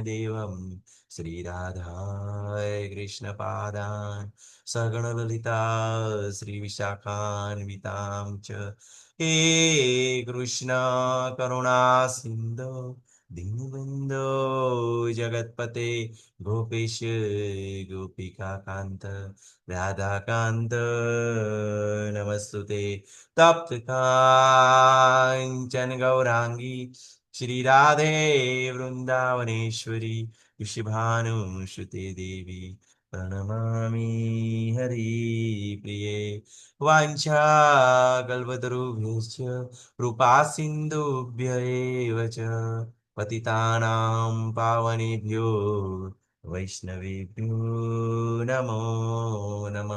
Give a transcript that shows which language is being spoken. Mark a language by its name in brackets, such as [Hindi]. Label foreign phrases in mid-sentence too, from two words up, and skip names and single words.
[Sanskrit] દેવમ શ્રી રાધાય કૃષ્ણ પાદાન સગણ લલિતા શ્રી વિશાખાન્વિતામ ચ હે કૃષ્ણ કરુણા સિંધુ દીનબંધો જગતપતે ગોપેશ ગોપિકા કાંત રાધાકાંત નમસ્તુતે. તપ્ત કાંચન ગૌરાંગી શ્રી રાધે વૃંદાવનેશ્વરી ऋषिभानुश्रुते देवी प्रणमामि हरिप्रिये. वाञ्छाकल्पतरुभ्यश्च कृपा सिन्धुभ्य एव च पतितानां पावनेभ्यो वैष्णवेभ्यो नमो नमः.